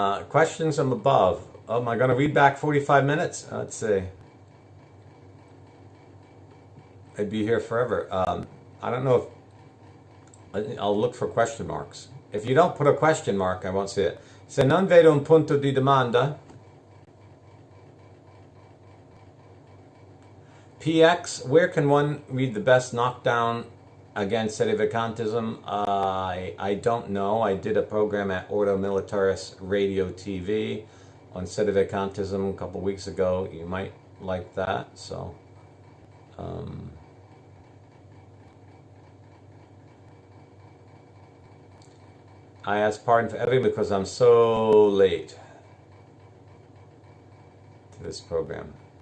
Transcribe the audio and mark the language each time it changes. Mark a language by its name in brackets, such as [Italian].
[English] Questions from above. Oh, am I going to read back 45 minutes? Let's see. I'd be here forever. I don't know if... I'll look for question marks. If you don't put a question mark, I won't see it. [Italian] Se non vedo un punto di domanda... [English] PX, where can one read the best knockdown against sedevacantism? I don't know. I did a program at Ordo Militaris Radio TV on sedevacantism a couple weeks ago. You might like that. So, I ask pardon for everything because I'm so late to this program.